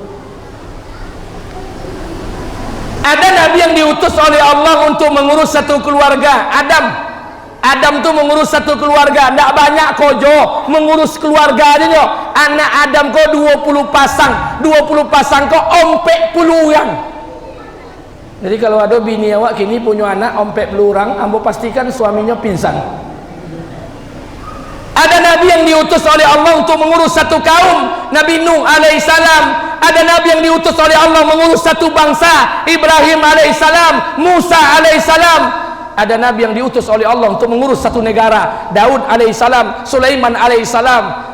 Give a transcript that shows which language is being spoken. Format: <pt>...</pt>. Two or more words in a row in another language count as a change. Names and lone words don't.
<id>Ada Nabi yang diutus oleh Allah untuk mengurus satu keluarga. Adam tuh mengurus satu keluarga, tidak banyak kojo, mengurus keluarga aja.</id> <min>Anak Adam kok 20 pasang kok ompek puluhan.</min> <id>Jadi kalau ada</id> <min>bini awak kini</min> <id>punya anak ompek pelurang, ambo pastikan suaminya pingsan. Ada Nabi yang diutus oleh Allah untuk mengurus satu kaum, Nabi Nuh alaihissalam. Ada Nabi yang diutus oleh Allah mengurus satu bangsa, Ibrahim alaihissalam, Musa alaihissalam. Ada Nabi yang diutus oleh Allah untuk mengurus satu negara, Daud alaihissalam, Sulaiman alaihissalam.</id>